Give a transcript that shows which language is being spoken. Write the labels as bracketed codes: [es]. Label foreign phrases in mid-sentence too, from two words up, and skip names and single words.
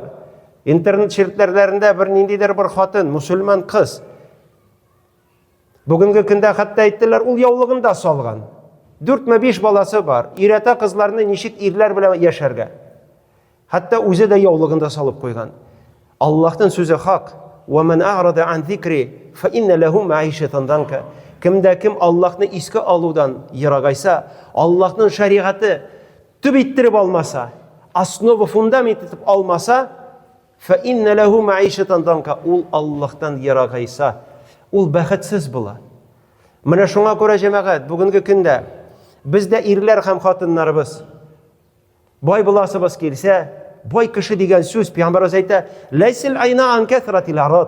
[tt] Интернет ширкәтләрендә бер ниндидер бер хатын, мусульман кыз. Бүгенге көндә хәтта әйттеләр, ул яулыгында салган. 4-5 баласы бар. Өйрәтә кызларны ничек ирләр белән яшәргә. Хәтта үзе дә яулыгында салып куйган. Аллаһның сүзе хак. [ar] ومن أعرض عن ذكري فإن له معيشة ضنكا. [tt] Кемдә кем Аллаһны искә алудан ерагайса, Аллаһның шариғаты төп иттереп алмаса, [ru] основа фундамент [tt] итеп алмаса, [ar] فإن له معيشة ضنكا. [tt] Ул Аллаһтан ерагайса, ул бәхетсез була. Менә шуңа күрә җәмәгать, бүгенге көндә бездә ирләр һәм хатыннарыбыз бай буласыбыз килсә, бай кеше дигән сүз Пәйгамбәрбез әйтә, [ar] ليس الغنى عن كثرة العرض.